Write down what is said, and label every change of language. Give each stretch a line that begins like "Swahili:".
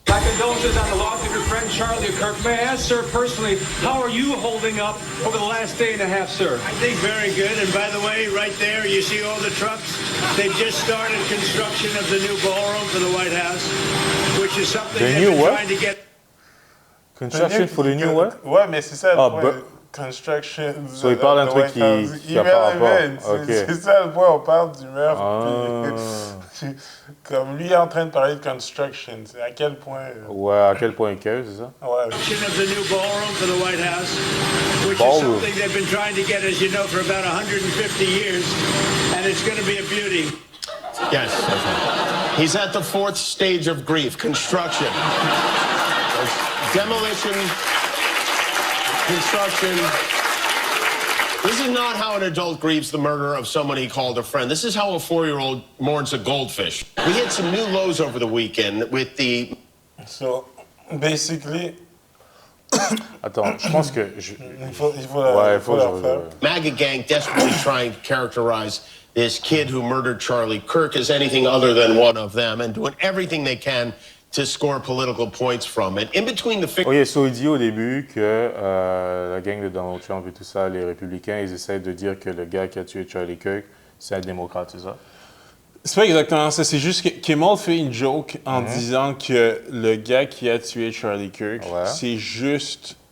English: My condolences on the loss of your friend Charlie Kirk. May I ask, sir, personally, how are you holding up over the last day and a half, sir? I think very good. And by the way, right there, you see all the trucks? They've just started construction of the new ballroom for the White House, which is something they've been trying to get. Construction for the new what?
French: Ouais, mais c'est ça le point.
English: Construction.
French: So, il parle d'un truc qui a pas rapport. C'est ça le point, on parle du meurtre. Puis, comme lui est en train de parler de construction, c'est à quel point. Ouais, à quel point que, c'est ça? Ouais.
English: Construction of the new ballroom for the White House, which is something they've been trying to get, as you know, for about 150 years, and it's going to be a beauty. Yes. He's at the fourth stage of grief, construction. Demolition, construction. This is not how an adult grieves the murder of someone he called a friend. This is how a 4-year-old mourns a goldfish. We hit some new lows over the weekend with the... So, basically...
French: Attends, je pense que... Il faut la faire.
English: MAGA gang desperately trying to characterize this kid who murdered Charlie Kirk as anything other than one of them and doing everything they can to score political points from it. In between the
French: OK, so il dit au début que la gang de Donald Trump et tout ça, les républicains, ils essaient de dire que le gars qui a tué Charlie Kirk, c'est un démocrate, c'est ça? C'est pas exactement ça. C'est juste que Kimmel fait une joke en disant que le gars qui a tué Charlie Kirk, c'est juste...